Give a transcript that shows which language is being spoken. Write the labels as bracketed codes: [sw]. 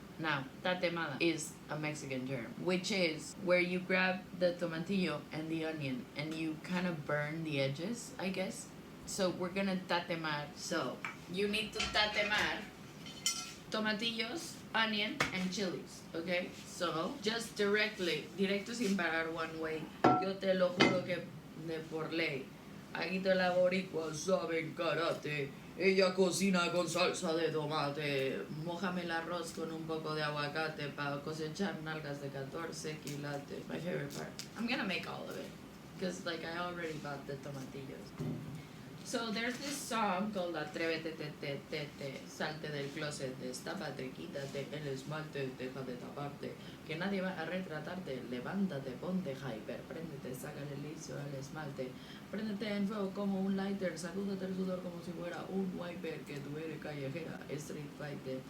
[en] Now, tatemar is a Mexican term, which is where you grab the tomatillo and the onion and you kind of burn the edges, I guess. So we're gonna tatemar. So you need to tatemar tomatillos, onion, and chilies, okay? So, just [es] directo sin parar [en] one way. [es] Yo te lo juro que de por ley. Aquí te la boricua saben karate. Ella cocina con salsa de tomate. Mójame el arroz con un poco de aguacate para cosechar nalgas de 14 quilates. [en] My favorite part. I'm gonna make all of it. Because, like, I already bought the tomatillos. So there's this song called [es] Atrévete, salte del closet, destápate, quítate el esmalte, deja de taparte, que nadie va a retratarte, levántate, ponte hyper, préndete, sácale liso al esmalte, préndete en fuego como un lighter, sacúdete el sudor como si fuera un wiper, que tú eres callejera, street fighter.